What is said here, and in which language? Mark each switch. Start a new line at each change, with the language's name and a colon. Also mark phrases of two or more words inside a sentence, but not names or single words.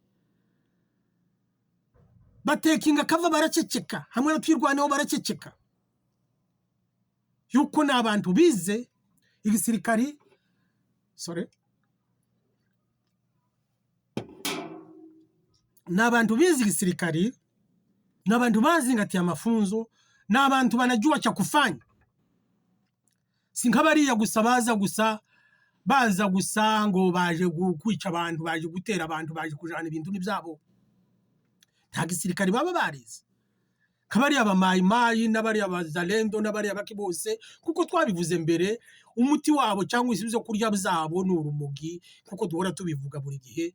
Kinyarwanda: Batekinga cover, baraceceka, hamwe no Twirwaneho baraceceka, yuko ni abantu bize igisirikari. Ni abantu bize igisirikari, ni abantu bazingatiye amafunzo, ni abantu
Swahili: banajua cha kufanya.
Kinyarwanda: Si nk'abariya gusa baza gusa ngo baje kwica abantu, baje gutera abantu, baje kujana ibintu n'ibyabo. Nta gisirikari baba barize, kabariya abamayimayi n'abariya abazalendo n'abariya baki bose, kuko twabivuze mbere, umuti wabo cyangwa isi byo kurya byabo ni urumogi, kuko duhora tubivuga buri gihe.